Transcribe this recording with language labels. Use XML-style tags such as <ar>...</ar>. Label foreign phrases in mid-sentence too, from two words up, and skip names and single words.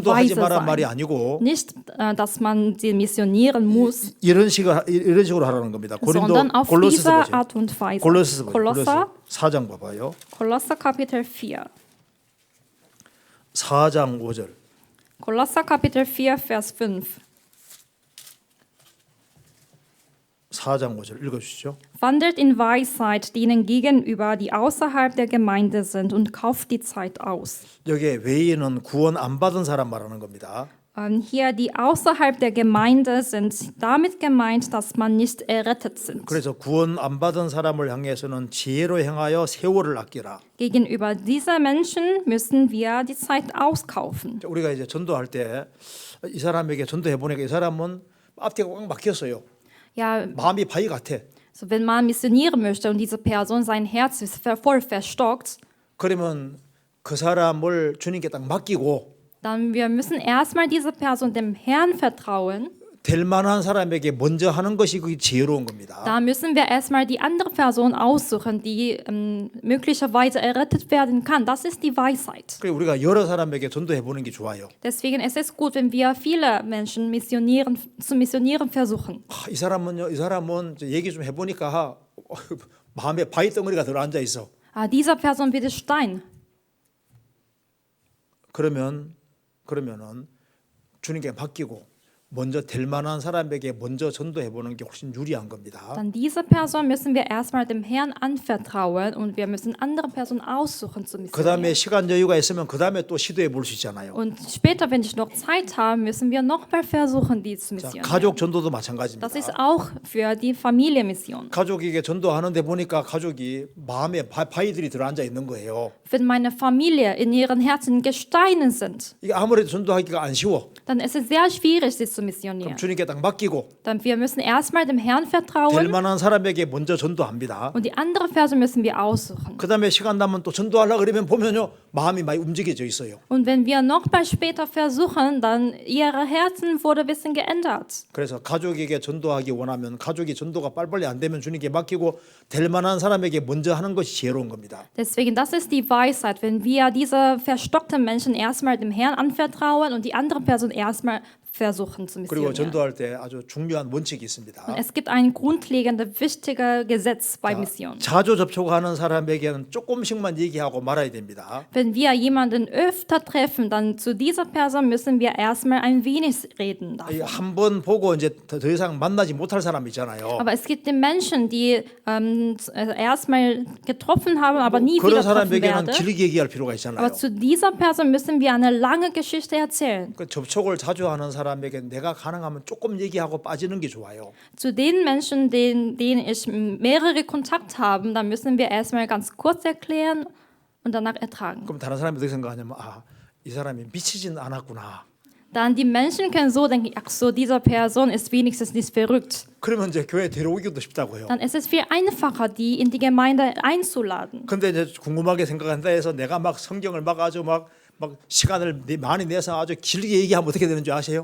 <ko>전도하지</ko> <de>weise</de> <ko>말란 말이</ko> <de>sein.</de> <ko>아니고</ko> <de>Nicht, dass man sie missionieren muss,</de> <ko>이런 식으로 하라는 겁니다.</ko> <de>sondern auf</de> <ko>골로새서</ko> <de>diese</de> <ko>보세요.</ko> <de>Art und Weise.</de> <ko>골로새서 보세요.</ko> <de>Kolosser</de> <ko>4장 봐봐요.</ko> <de>Kolosser Kapitel 4.</de> <ko>4장 5절.</ko> <de>Kolosser Kapitel 4, Vers 5.</de> <ko>4장 5절 읽어주시죠.</ko> <de>Wandelt in Weisheit denen gegenüber, die außerhalb der Gemeinde sind, und kauft die Zeit aus.</de> <ko>여기에 외인은 구원 안 받은 사람 말하는 겁니다.</ko> <de>Hier, die außerhalb der Gemeinde sind, damit gemeint, dass man nicht errettet sind.</de> <ko>그래서 구원 안 받은 사람을 향해서는 지혜로 행하여 세월을 아끼라.</ko> <de>Gegenüber dieser Menschen müssen wir die Zeit auskaufen.</de> <ko>우리가 이제 전도할 때 이 사람에게 전도해 보니까 이 사람은 앞뒤가 꽉 막혔어요.</ko> <de>Ja,</de> <ko>마음이 바위 같아.</ko> <de>so wenn man missionieren möchte und diese Person, sein Herz ist voll verstockt,</de> <ko>그러면 그 사람을 주님께 딱 맡기고</ko> <de>dann wir müssen erstmal diese Person dem Herrn vertrauen.</de> <ko>될 만한 사람에게 먼저 하는 것이 그게 지혜로운 겁니다.</ko> <de>Da müssen wir erstmal die andere Person aussuchen, die möglicherweise errettet werden kann. Das ist die Weisheit.</de> <ko>그래서 우리가 여러 사람에게 전도해 보는 게 좋아요.</ko> <de>Deswegen ist es gut, wenn wir viele Menschen zu missionieren versuchen.</de> <ko>이 사람은 이제 얘기 좀 해보니까 마음에 바위 덩어리가 들어 앉아 있어.</ko> <de>Dieser Person wird es Stein.</de> <ko>그러면은 주님께 맡기고 먼저 될 만한 사람에게 먼저 전도해 보는 게 훨씬 유리한 겁니다.</ko> <de>Dann diese Person müssen wir erstmal dem Herrn anvertrauen und wir müssen andere Personen aussuchen zu</de> <ko>그 다음에</ko> <de>missionieren.</de> <ko>시간 여유가 있으면 그 다음에 또 시도해 볼 수 있잖아요.</ko> <de>Und später, wenn ich noch Zeit habe, müssen wir nochmal versuchen, die zu</de> <ko>자,</ko> <de>missionieren.</de> <ko>가족 전도도 마찬가지입니다.</ko> <de>Das ist auch für die Familienmission.</de> <ko>가족에게 전도하는데 보니까 가족이 마음에 바위들이 들어앉아 있는 거예요.</ko> <de>Wenn meine Familie in ihren Herzen Gesteine sind,</de> <ko>이게 아무래도 전도하기가 안 쉬워.</ko> <de>dann ist es sehr schwierig, sie zu</de> <ko>그럼</ko> <de>missionieren.</de> <ko>주님께 딱 맡기고</ko> <de>Dann wir müssen erstmal dem Herrn</de> <ko>될</ko> <de>vertrauen</de> <ko>만한 사람에게 먼저 전도합니다.</ko> <de>und die andere Person müssen wir aussuchen.</de> <ko>그 다음에 시간 나면 또 전도하려고 그러면 보면요 마음이 많이 움직여져 있어요.</ko> <de>Und wenn wir nochmal später versuchen, dann ihre Herzen wurde ein bisschen geändert.</de> <ko>그래서 가족에게 전도하기 원하면 가족이 전도가 빨리빨리 안 되면 주님께 맡기고 될 만한 사람에게 먼저 하는 것이 지혜로운 겁니다.</ko> <de>Deswegen, das ist die Weisheit, wenn wir diese verstockten Menschen erstmal dem Herrn anvertrauen und die andere Person erstmal versuchen zu</de> <ko>그리고</ko> <de>missionieren.</de> <ko>전도할 때 아주 중요한 원칙이 있습니다.</ko> <de>Es gibt ein grundlegendes, wichtiges Gesetz bei Mission.</de> <ko>자주 접촉하는 사람에게는 조금씩만 얘기하고 말아야 됩니다.</ko> <de>Wenn wir jemanden öfter treffen, dann zu dieser Person müssen wir erstmal ein wenig reden davon.</de> <ko>한 번 보고 이제 더 이상 만나지 못할 사람 있잖아요.</ko> <de>Aber es gibt die Menschen, die erstmal getroffen haben, aber nie</de> <ko>그런</ko> <de>wieder treffen</de> <ko>사람에게는</ko> <de>werden.</de> <ko>길게 얘기할 필요가 있잖아요.</ko> <de>Aber zu dieser Person müssen wir eine lange Geschichte erzählen.</de> <ko>그 접촉을 자주 하는 사람에게 내가 가능하면 조금 얘기하고 빠지는 게 좋아요.</ko> <de>Zu den Menschen, denen ich mehrere Kontakt habe, dann müssen wir erstmal ganz kurz erklären und danach ertragen.</de> <ko>그럼 다른 사람이 어떻게 생각하냐면 이 사람이 미치진 않았구나.</ko> <de>Dann die Menschen können so denken, ach so, diese Person ist wenigstens nicht verrückt.</de> <ko>그러면 이제 교회 데려오기도 쉽다고요.</ko> <de>Dann ist es viel einfacher, die in die Gemeinde einzuladen.</de> <ko>근데 이제 궁금하게 생각한다 해서 내가 막 성경을 막 아주 막 시간을 많이 내서 아주 길게 얘기하면 어떻게 되는 줄 아세요?</ko>